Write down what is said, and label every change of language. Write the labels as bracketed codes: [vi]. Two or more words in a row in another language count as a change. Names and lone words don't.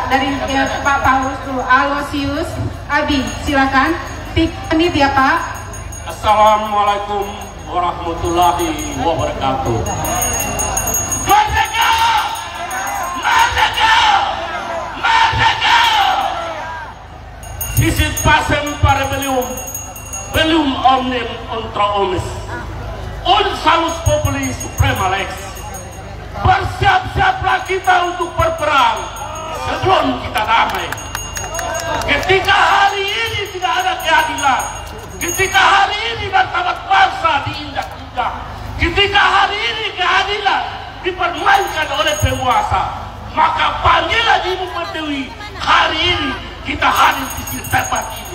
[id] Dari Pak Paulus Aloysius Adi, silakan. 3 menit ya Pak. [ar] Assalamualaikum warahmatullahi wabarakatuh. [id] Merdeka! Merdeka! Merdeka! [la] Sisit pacem bellum omnem contra omnes. Un salus populi suprema lex. [id] Bersiap-siaplah kita untuk berperang sebelum kita damai. Ketika hari ini tidak ada keadilan, ketika hari ini martabat bangsa diinjak-injak, ketika hari ini keadilan dipermainkan oleh penguasa, maka panggilan Ibu Pertiwi hari ini kita hadir di tempat ini.